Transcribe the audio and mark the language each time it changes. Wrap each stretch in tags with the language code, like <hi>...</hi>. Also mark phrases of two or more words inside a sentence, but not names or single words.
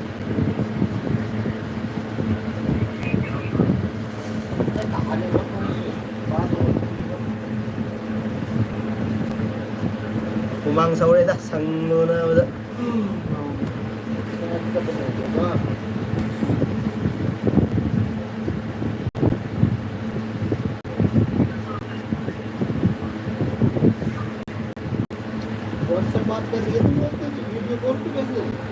<vi>Kumang sau đây ta sang luôn á bây giờ.</vi> <hi>व्हाट्सएप बात कर रही है तुम लोग वीडियो कॉल पे कैसे?</hi>